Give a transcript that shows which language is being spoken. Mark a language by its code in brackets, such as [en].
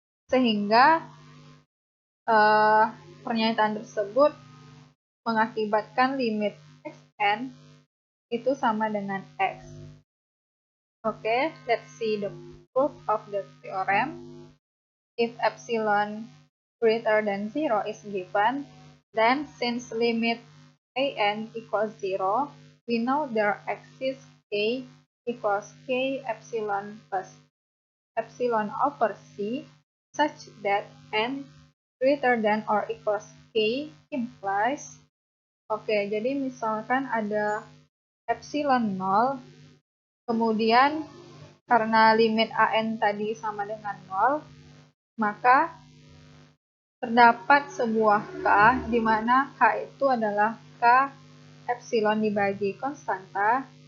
[id] Sehingga pernyataan tersebut mengakibatkan limit xn itu sama dengan x. [en] Okay, let's see the proof of the theorem. If epsilon greater than 0 is given, then since limit an equals 0, we know there exists k equals k epsilon plus epsilon over c such that n greater than or equals k implies. [id] Oke, jadi misalkan ada epsilon 0, kemudian karena limit AN tadi sama dengan 0, maka terdapat sebuah K di mana K itu adalah K epsilon dibagi konstanta